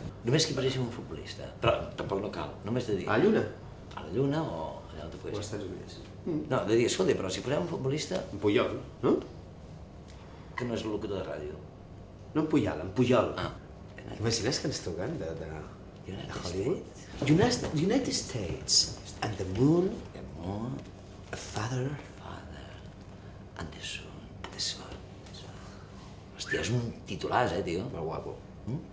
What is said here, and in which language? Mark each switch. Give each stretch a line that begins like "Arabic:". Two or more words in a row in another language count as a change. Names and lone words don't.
Catalan: Només que paressin un futbolista. Però tampoc no cal, només de dir... A la lluna? A la lluna o allà on tu O als Estats Units. No, de dir, escolta, però si posem un futbolista... En Puyol, no? Que no és el locutor de ràdio. No en Puyol, en Puyol. Imagines que ens truquen de Hollywood?
English: United States and the moon, a father and the sun.
Catalan: Hòstia, és un titulàs, tio. Molt guapo.